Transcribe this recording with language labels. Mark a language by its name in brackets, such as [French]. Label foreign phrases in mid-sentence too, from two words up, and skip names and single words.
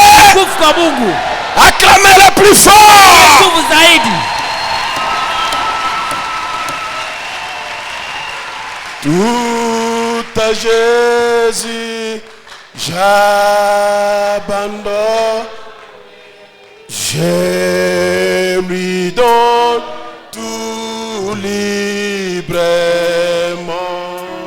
[Swahili] Tukufu kwa Mungu. [French] Acclamez-le plus fort. [Swahili] Nguvu zaidi. [French] Tout à Jésus, j'abandonne. Je lui donne tout librement.